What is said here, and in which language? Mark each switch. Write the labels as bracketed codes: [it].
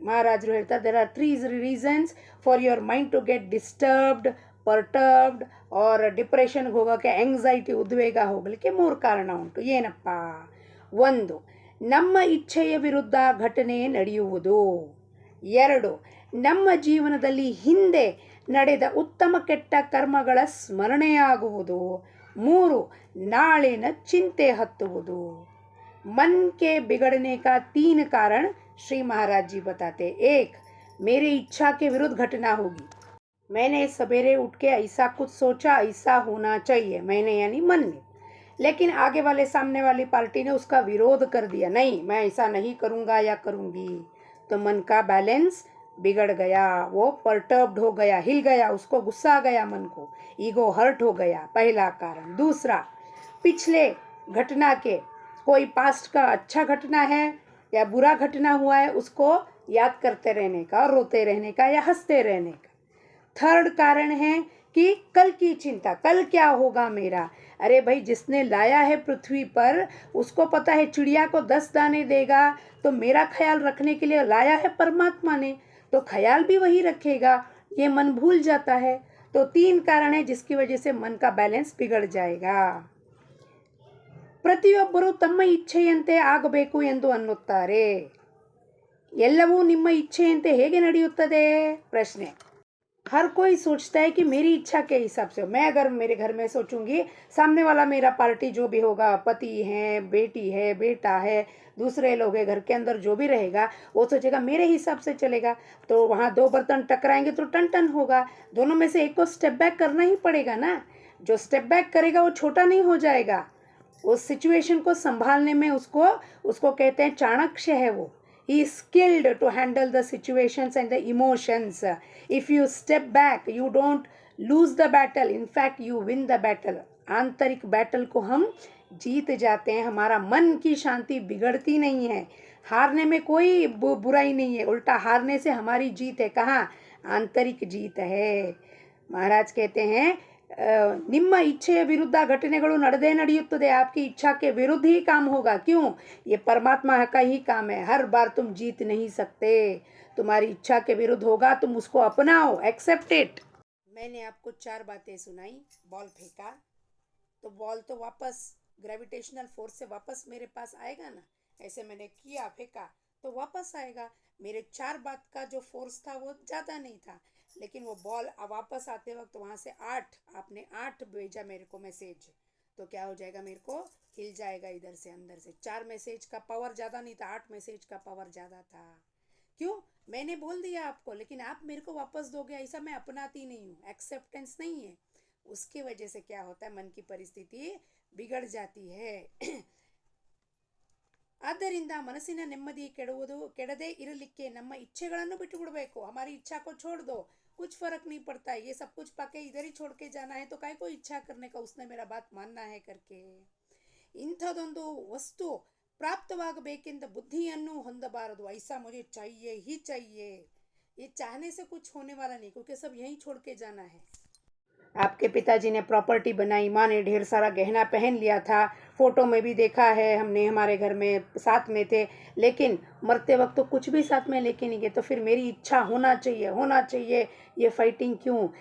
[kn] ಮಹಾರಾಜರು ಹೇಳ್ತಾರೆ, [en] there are 3 reasons for your mind to get disturbed, perturbed or ಡಿಪ್ರೆಷನ್ಗೆ [kn] ಹೋಗೋಕ್ಕೆ, anxiety ಉದ್ವೇಗ ಹೋಗಲಿಕ್ಕೆ 3 ಕಾರಣ ಉಂಟು. ಏನಪ್ಪ? 1, ನಮ್ಮ ಇಚ್ಛೆಯ ವಿರುದ್ಧ ಘಟನೆ ನಡೆಯುವುದು. 2, ನಮ್ಮ ಜೀವನದಲ್ಲಿ ಹಿಂದೆ ನಡೆದ ಉತ್ತಮ ಕೆಟ್ಟ ಕರ್ಮಗಳ ಸ್ಮರಣೆಯಾಗುವುದು. 3, ನಾಳಿನ ಚಿಂತೆ ಹತ್ತುವುದು. [hi] मन के बिगड़ने का 3 कारण श्री महाराज जी बताते. 1, मेरी इच्छा के विरुद्ध घटना होगी, मैंने सवेरे उठ के ऐसा कुछ सोचा, ऐसा होना चाहिए, मैंने यानी मन ने, लेकिन आगे वाले सामने वाली पार्टी ने उसका विरोध कर दिया, नहीं मैं ऐसा नहीं करूँगा या करूँगी, तो मन का बैलेंस बिगड़ गया, वो पर्टर्ब्ड हो गया, हिल गया, उसको गुस्सा आ गया, मन को ईगो हर्ट हो गया, पहला कारण. दूसरा, पिछले घटना के कोई पास्ट का अच्छा घटना है या बुरा घटना हुआ है, उसको याद करते रहने का, रोते रहने का या हंसते रहने का. थर्ड कारण है कि कल की चिंता, कल क्या होगा मेरा. अरे भाई, जिसने लाया है पृथ्वी पर उसको पता है चिड़िया को 10 दाने देगा, तो मेरा ख्याल रखने के लिए लाया है परमात्मा ने, तो ख्याल भी वही रखेगा. ये मन भूल जाता है. तो 3 कारण है जिसकी वजह से मन का बैलेंस बिगड़ जाएगा. [kn] ಪ್ರತಿಯೊಬ್ಬರು ತಮ್ಮ ಇಚ್ಛೆಯಂತೆ ಆಗಬೇಕು ಎಂದು ಅನ್ನುತ್ತಾರೆ. ಎಲ್ಲವೂ ನಿಮ್ಮ ಇಚ್ಛೆಯಂತೆ ಹೇಗೆ ನಡೆಯುತ್ತದೆ? ಪ್ರಶ್ನೆ. [hi] हर कोई सोचता है कि मेरी इच्छा के हिसाब से, मैं अगर मेरे घर में सोचूंगी, सामने वाला मेरा पार्टी जो भी होगा, पति है, बेटी है, बेटा है, दूसरे लोग हैं, घर के अंदर जो भी रहेगा, वो सोचेगा मेरे हिसाब से चलेगा. तो वहाँ 2 बर्तन टकराएंगे तो टन टन होगा. दोनों में से एक को स्टेप बैक करना ही पड़ेगा ना. जो स्टेप बैक करेगा वो छोटा नहीं हो जाएगा. उस सिचुएशन को संभालने में उसको कहते हैं चाणक्य है वो. [en] He is skilled to handle the situations and the emotions. If you step back, you don't lose the battle. In fact, you win the battle. [hi] आंतरिक बैटल को हम जीत जाते हैं. हमारा मन की शांति बिगड़ती नहीं है. हारने में कोई बुराई नहीं है, उल्टा हारने से हमारी जीत है. कहाँ? आंतरिक जीत है. महाराज कहते हैं, [kn] ನಿಮ್ಮ इच्छೆಯ ವಿರುದ್ಧ घटನೆಗಳು ನಡೆದೇ ನಡೆಯುತ್ತದೆ. [hi] आपकी इच्छा के विरुद्ध ही काम होगा. क्यों? ये परमात्मा का ही काम है. हर बार तुम जीत नहीं सकते. तुम्हारी इच्छा के विरुद्ध होगा, तुम उसको अपनाओ, एक्सेप्ट इट. मैंने आपको 4 बातें सुनाई. बॉल फेंका तो बॉल तो वापस ग्रेविटेशनल फोर्स से वापस मेरे पास आएगा ना. ऐसे मैंने किया, फेंका तो वापस आएगा. मेरे 4 बात का जो फोर्स था वो ज़्यादा नहीं था, लेकिन वो बॉल वापस आते वक्त वहाँ से 8, आपने 8 भेजा मेरे को मैसेज, तो क्या हो जाएगा, मेरे को हिल जाएगा इधर से अंदर से. 4 मैसेज का पावर ज़्यादा नहीं था, 8 मैसेज का पावर ज़्यादा था. क्यों? मैंने बोल दिया आपको, लेकिन आप मेरे को वापस दोगे, ऐसा मैं अपनाती नहीं हूँ. एक्सेप्टेंस नहीं है. उसकी वजह से क्या होता है, मन की परिस्थिति बिगड़ जाती है. [kn] ಆದ್ದರಿಂದ ಮನಸ್ಸಿನ ನೆಮ್ಮದಿ ಕೆಡದೇ ಇರಲಿಕ್ಕೆ ನಮ್ಮ ಇಚ್ಛೆಗಳನ್ನು ಬಿಟ್ಟು ಬಿಡಬೇಕು. [hi] हमारी इच्छा को छोड़ दो, कुछ फर्क नहीं पड़ता है, ये सब कुछ पाके इधर ही छोड़ के जाना है, तो काय को इच्छा करने का, उसने मेरा बात मानना है करके. [kn] ಇಂಥದೊಂದು ವಸ್ತು ಪ್ರಾಪ್ತವಾಗಬೇಕೆಂದ ಬುದ್ಧಿಯನ್ನು ಹೊಂದಬಾರದು. [hi] ऐसा मुझे चाहिए ही चाहिए, ये चाहने से कुछ होने वाला नहीं, क्योंकि सब यहीं छोड़ के जाना है. आपके पिताजी ने प्रॉपर्टी बनाई, माँ ने ढेर सारा गहना पहन लिया था, फ़ोटो में भी देखा है हमने, हमारे घर में साथ में थे, लेकिन मरते वक्त तो कुछ भी साथ में लेके नहीं गए. तो फिर मेरी इच्छा होना चाहिए, ये फाइटिंग क्यों?